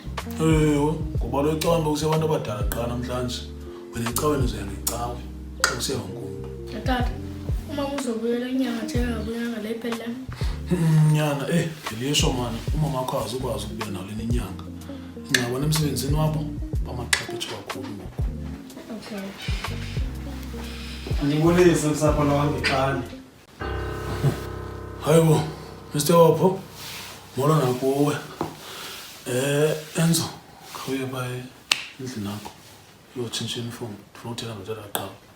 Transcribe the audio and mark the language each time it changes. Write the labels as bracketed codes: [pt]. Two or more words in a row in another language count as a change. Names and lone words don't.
[zu] Ngoba lo icala kusebantu abadala qala namhlanje. Wena icaweni uzoyangicawe. [xh] Xa kuseyonke. [zu] Tata, uma uzobuyela inyanga thena ngabuyanga la iphela. Nyana ngilisho mana umama wakho azokwazi ukubuya nawo leni inyanga. Ngiyabona emsebenzini wabo bamaqhaphetshe kakhulu ngoku. Okay. [xh] Andibonise usapho lonke qani. Hayibo, Mr. Wapho. Molo nakuwe. Enzo, khawuye baye endlini nakho uyotshintsha uniform ndifuna uthela notata qaba.